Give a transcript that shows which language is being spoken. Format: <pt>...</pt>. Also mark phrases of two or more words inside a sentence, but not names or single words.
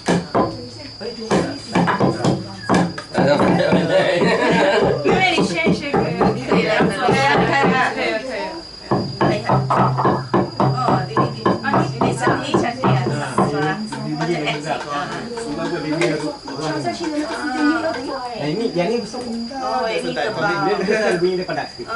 <zh>因为你先学可以了，可以了，可以了，可以了。哦，你身体才这样，是吧？或者 active 啊。</zh> <ms>Nah, yang ni besar. Oh, ini tebal. Dia besar bunyi dia padat sikit.</ms>